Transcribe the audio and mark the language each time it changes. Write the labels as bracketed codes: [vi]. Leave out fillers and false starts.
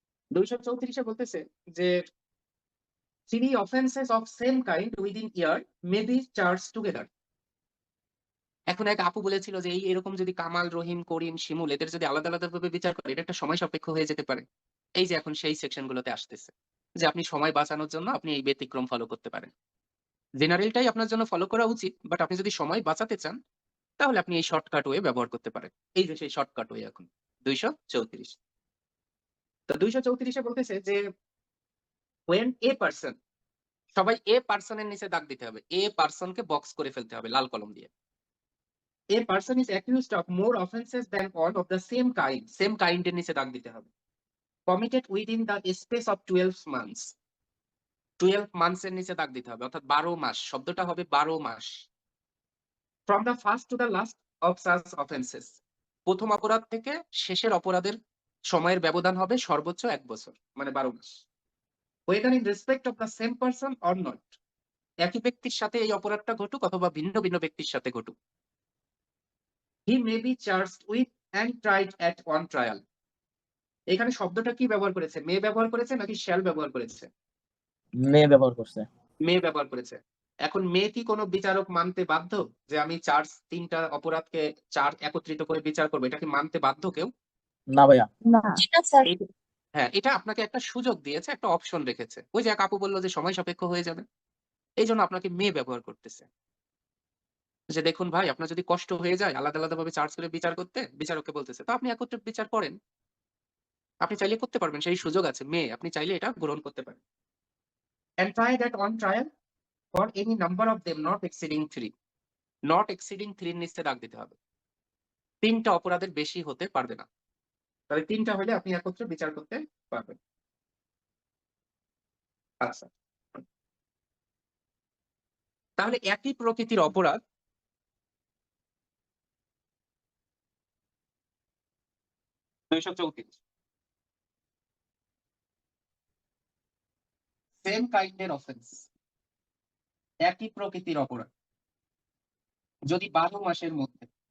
[bn] 234-এ বলতেছে যে [en] 3 offenses of same kind within year may be charged together। [bn] এখন এক আপু বলেছিল যে এরকম যদি কামাল, রহিম, করিম, শিমুল এদের যদি আলাদা আলাদা ভাবে বিচার করে এটা একটা সময় সাপেক্ষ হয়ে যেতে পারে। এই যে এখন সেই সেকশনগুলোতে আসতেছে যে আপনি সময় বাঁচানোর জন্য আপনি এই ব্যতিক্রম ফলো করতে পারেন। জেনারেলটাই আপনার জন্য ফলো করা উচিত, বাট আপনি যদি সময় বাঁচাতে চান তাহলে আপনি এই শর্টকাট ওয়ে ব্যবহার করতে পারেন। এই যে সেই শর্টকাট ওয়ে এখন 234। তো 234-এ বলতেছে যে [en] when a person, [bn] সবাই এ পার্সনের নিচে দাগ দিতে হবে, এ পার্সনকে বক্স করে ফেলতে হবে লাল কলম দিয়ে। [en] A person is accused of more offenses than one of the same kind, same kind [bn] এর নিচে দাগ দিতে হবে, [en] committed within the space of 12 months। 12 months [bn] এর নিচে দাগ দিতে হবে, অর্থাৎ 12 মাস, শব্দটা হবে 12 মাস। [en] From the first to the last of such offenses, [bn] প্রথম অপরাধ থেকে শেষের অপরাধের সময়ের ব্যবধান হবে সর্বোচ্চ 1 বছর, মানে 12 মাস। [en] Whether in respect of the same person or not, [bn] একই ব্যক্তির সাথে এই অপরাধটা ঘটুক অথবা ভিন্ন ভিন্ন ব্যক্তির সাথে ঘটুক। [en] He may be charged with and tried at one trial। [bn] এখানে শব্দটা কি ব্যবহার করেছে, মে ব্যবহার করেছে নাকি শ্যাল ব্যবহার করেছে? মে ব্যবহার করছে। মে ব্যবহার করেছে। এখন মে কি কোনো বিচারক মানতে বাধ্য যে আমি 3টা অপরাধকে একত্রিত করে বিচার করবো, এটা কি মানতে বাধ্য কেউ? না ভাইয়া। না। না স্যার। হ্যাঁ, এটা আপনাকে একটা সুযোগ দিয়েছে, একটা অপশন রেখেছে। ওই যে এক আপু বললো যে সময় সাপেক্ষ হয়ে যাবে, এই জন্য আপনাকে মে ব্যবহার করতেছে। যে দেখুন ভাই আপনার যদি কষ্ট হয়ে যায় আলাদা আলাদা ভাবে চার্জ করে বিচার করতে, বিচারককে বলতেছে তো আপনি একত্রে বিচার করেন, আপনি চাইলে করতে পারবেন, সেই সুযোগ আছে, আপনি চাইলে এটা গ্রহণ করতে পারেন। [en] And try that on trial for any number of them not exceeding 3. Not exceeding 3 [bn] এর নিচে দাগ দিতে হবে। 3টা অপরাধের বেশি হতে পারবে না। তাহলে 3টা হলে আপনি একত্রে বিচার করতে পারবেন। আচ্ছা, তাহলে একই প্রকৃতির অপরাধ সেম কাইন্ডের অফেন্স, একই প্রকৃতির অপরাধ যদি 12 মাসের মধ্যে